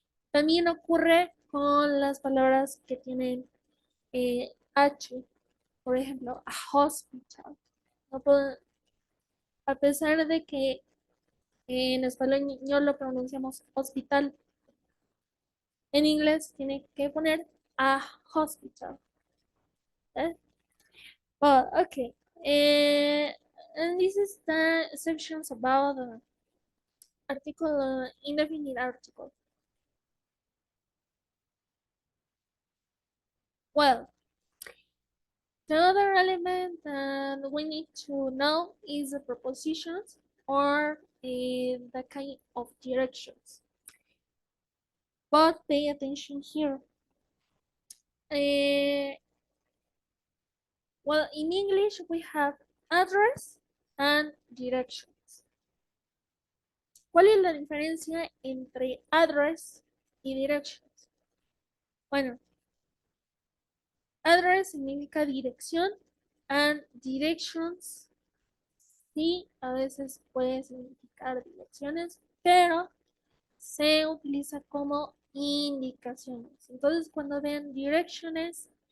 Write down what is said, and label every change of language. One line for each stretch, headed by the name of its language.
Spanish: También ocurre con las palabras que tienen H, por ejemplo, a hospital. No puedo- a pesar de que en español lo pronunciamos hospital, en inglés tiene que poner a hospital.
English: ¿Eh? Well, okay. And this is the sections about article, indefinite article. Well, the other element that we need to know is the prepositions or the kind of directions. But pay attention here. Uh, well, in English, we have address and directions.
Spanish: ¿Cuál es la diferencia entre address y directions? Bueno, address significa dirección and directions sí, a veces puede significar direcciones, pero se utiliza como indicaciones. Entonces, cuando vean direcciones,